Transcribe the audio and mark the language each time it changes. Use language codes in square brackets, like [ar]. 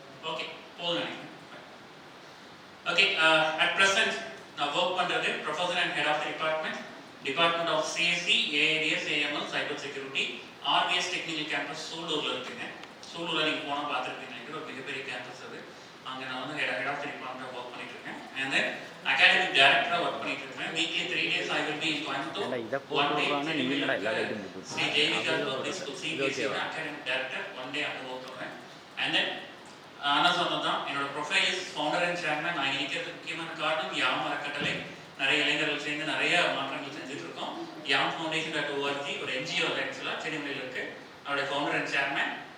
[ta] Okay, போதும் நினைக்கிறேன். Okay, [en] at present [ta] நான் ஒர்க் பண்ணுறது professor and head of the department of CSE, AADS, AML, cyber security, RVS technical campus சூலூரில் இருக்குங்க. சூலூரில் நீங்கள் போனால் பார்த்துருப்பீங்க, ஒரு மிகப்பெரிய கேம்பஸ் அது. அங்கே நான் வந்து head of the department work பண்ணிட்டு இருக்கேன். அண்ட் தென் அகாடமிக் டைரக்டராக ஒர்க் பண்ணிட்டு இருக்கேன். [en] Weekly 3 days I will be in Coimbatore. [ta] 1 day Sri ஜெயவிகா public school CBSE academic director 1 day அங்கே ஒர்க் பண்ணுறேன். அண்ட் தென் ஆனால் சொன்னது தான் என்னோட [en] Profile is founder and chairman. [ta] நான் இருக்கிறதுக்கு முக்கியமான காரணம் யாம் அறக்கட்டளை. நிறைய இளைஞர்கள் சேர்ந்து நிறைய மாற்றங்கள் செஞ்சுட்டு இருக்கோம். யாம் ஃபவுண்டேஷன்.org ஒரு NGO ஆக்சுவலாக சென்னையில் இருக்கு. அவருடைய ஃபவுண்டர் அண்ட் சேர்மன்.